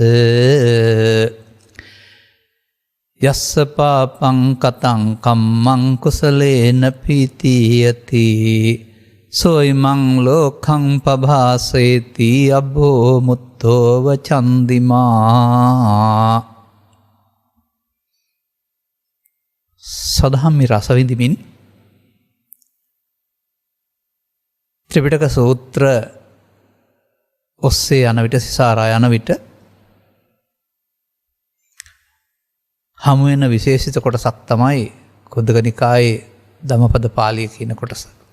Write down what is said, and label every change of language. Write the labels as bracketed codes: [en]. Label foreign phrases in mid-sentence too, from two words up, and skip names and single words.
[pi] යස්ස පාපං කතං කම්මං කුසලේන පීතියති සෝයිමං ලෝකං පභාසේති අබ්බෝ මුත්තෝ වචන්දිමා. [si] සදහම්මි රස විඳිමින් ත්‍රිපිටක සූත්‍ර ඔස්සේ යන විට, සිසාරා යන විට හමුවෙන විශේෂිත කොටසක් තමයි කුද්දක නිකායේ ධම්මපද පාළිය කියන කොටස.